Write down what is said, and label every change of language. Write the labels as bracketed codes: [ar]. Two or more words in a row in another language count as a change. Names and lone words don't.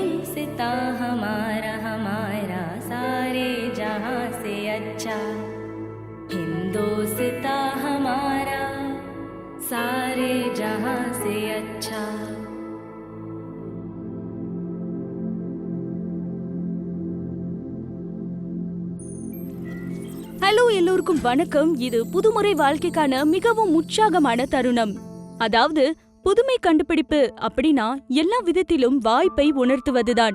[hi] हिंदुस्तां हमारा हमारा सारे जहां से अच्छा, हिंदुस्तां हमारा सारे जहां से अच्छा. [ta] ஹலோ, எல்லோருக்கும் வணக்கம். இது புதுமுறை வாழ்க்கைக்கான மிகவும் உற்சாகமான தருணம். அதாவது புதுமை கண்டுபிடிப்பு அப்படின்னா எல்லா விதத்திலும் வாய்ப்பை உணர்த்துவதுதான்.